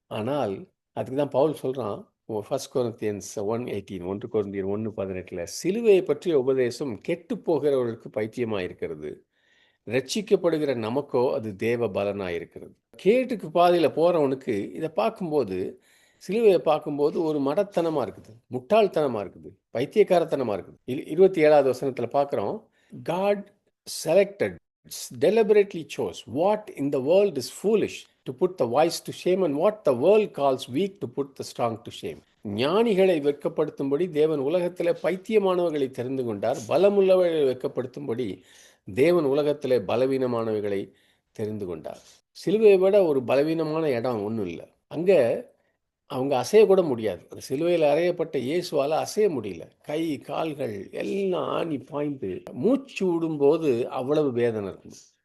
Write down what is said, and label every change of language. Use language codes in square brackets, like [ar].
[ta] ஆனால் அதுக்கு தான் பவுல் சொல்கிறான், 1 Corinthians 1:18, 1 Corinthians 1:18, சிலுவையை பற்றிய உபதேசம் கெட்டு போகிறவர்களுக்கு பைத்தியமாக இருக்கிறது, ரட்சிக்கப்படுகிற நமக்கோ அது தேவ பலனாக இருக்கிறது. கேட்டுக்கு பாதையில் போகிறவனுக்கு இதை பார்க்கும்போது, சிலுவையை பார்க்கும்போது ஒரு மடத்தனமாக இருக்குது, முட்டாள்தனமாக இருக்குது, பைத்தியக்காரத்தனமாக இருக்குது. 27வது வசனத்தில் பார்க்குறோம், [en] God selected, deliberately chose what in the world is foolish to put the wise to shame and what the world calls weak to put the strong to shame. [ta] ஞானிகளை வெட்கப்படுத்தும்படி தேவன் உலகத்தில் பைத்தியமானவர்களை தெரிந்து கொண்டார், பலமுள்ளவர்களை வெட்கப்படுத்தும்படி தேவன் உலகத்தில் பலவீனமானவைகளை தெரிந்து கொண்டார். சிலுவையை விட ஒரு பலவீனமான இடம் ஒன்றும் இல்லை. அங்கே அவங்க அசையக்கூட முடியாது. அந்த சிலுவையில் அறையப்பட்ட இயேசுவால் அசைய முடியல. கை கால்கள் எல்லாம் ஆணி பாய்ந்து மூச்சு விடும்போது அவ்வளவு வேதனை இருக்கும்.